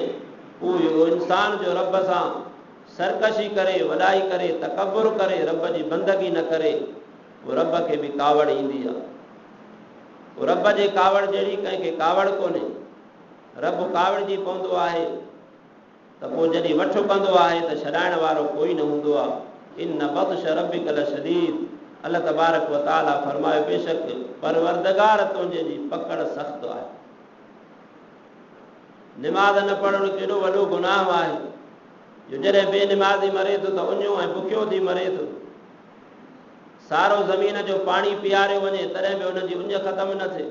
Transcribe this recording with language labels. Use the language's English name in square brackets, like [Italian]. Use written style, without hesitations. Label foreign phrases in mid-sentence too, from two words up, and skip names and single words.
[Sindhi] उहो इंसान जो रब सां सरकशी करे, वॾाई करे, तकबुर करे, रब जी बंदगी न करे, उहो रब खे बि कावड़ ईंदी आहे। रब जे कावड़ जहिड़ी कंहिंखे कावड़ कोन्हे। रब कावड़जी पवंदो आहे त पोइ जॾहिं वठु कंदो आहे त छॾाइण वारो कोई न हूंदो आहे। [Arabic] إن بطش ربك لشديد, الله تبارك وتعالى [Sindhi] फरमायो, बेशक परवरदिगार तुंहिंजे जी पकड़ सख़्त आहे। निमाज़ न पढ़णु केॾो वॾो गुनाह आहे, जो जॾहिं बेनिमाज़ी मरे थो त उञो ऐं बुखियो थी मरे थो। सारो ज़मीन जो पाणी पीआरियो वञे तॾहिं बि हुनजी उञ ख़तमु न थिए।